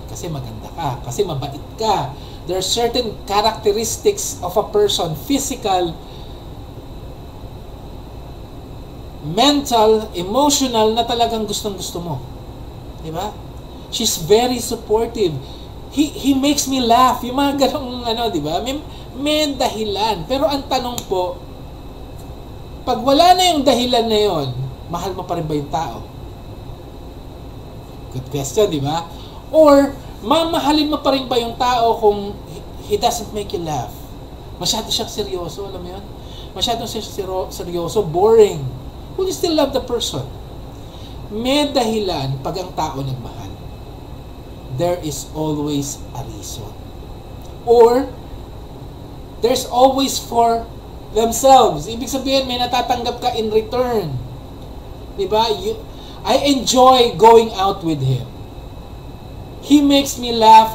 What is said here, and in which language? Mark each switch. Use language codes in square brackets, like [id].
[tl] Kasi maganda ka, kasi mabait ka. [en] There are certain characteristics of a person, physical, mental, emotional, [tl] na talagang gustong-gusto mo. Diba? [en] She's very supportive. He makes me laugh. [tl] Yung mga ganong diba? May dahilan. Pero ang tanong po, pag wala na yung dahilan na yon, mahal mo pa rin ba yung tao? [en] Good question, [tl] di ba? Or, mamahalin mo pa rin ba yung tao kung [en] he doesn't make you laugh? [tl] Masyado siyang seryoso, alam mo yun? Masyado siyang seryoso, boring. [en] Will you still love the person? [tl] May dahilan pag ang tao nagmahal. [en] There is always a reason. Or, there's always for themselves. [tl] Ibig sabihin, may natatanggap ka [en] in return. [tl] Diba? [en] I enjoy going out with him. He makes me laugh.